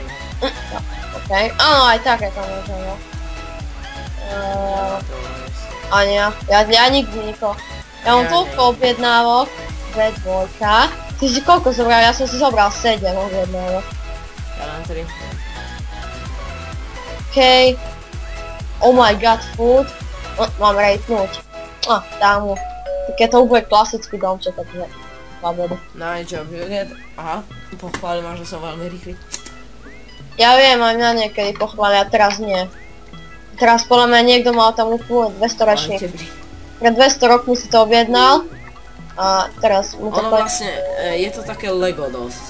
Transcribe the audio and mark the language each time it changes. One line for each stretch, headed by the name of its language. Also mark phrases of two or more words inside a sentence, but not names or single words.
Slovak: OK, áno, aj tak je to možno, no. A nie, ja nikdy nikoho. Ja mám toľko objednávok, 2 dvojka. Ty si koľko zobral? Ja som si zobral 7 objednávok. Ja len 3.
English: OK. Oh my god, food.
Slovak: Mám rejtnúť. Dám mu. Keď to bude klasický domček, takže 2 body.
English: Nice job, you get...
Slovak: Aha, pochváli ma, že som veľmi rýchly. Ja viem, aj mňa niekedy pochvália, teraz nie. Teraz podľa mňa niekto mal tam úplne 200 ročník. Pred 200 rokmi si to objednal. A teraz mu to... Ono vlastne, je to také Lego dosť.